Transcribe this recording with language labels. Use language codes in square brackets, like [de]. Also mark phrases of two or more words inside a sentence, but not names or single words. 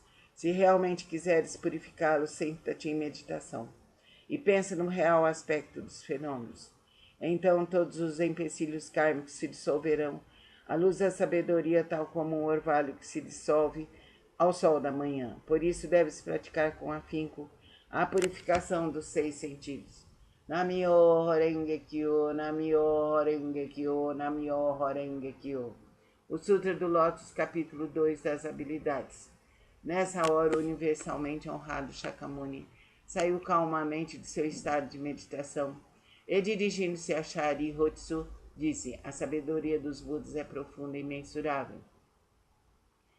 [pt] Se realmente quiseres purificá-lo, senta-te em meditação e pensa no real aspecto dos fenômenos. Então todos os empecilhos kármicos se dissolverão à luz da sabedoria, tal como um orvalho que se dissolve ao sol da manhã. Por isso deves praticar com afinco a purificação dos 6 sentidos. [ja] 南無妙法蓮華経、南無妙法蓮華経、南無妙法蓮華経. [pt] O Sutra do Lótus, capítulo 2 das habilidades. Nessa hora, o universalmente honrado Shakyamuni saiu calmamente de seu estado de meditação e, dirigindo-se a Shari Hotsu, disse: a sabedoria dos Budas é profunda e imensurável.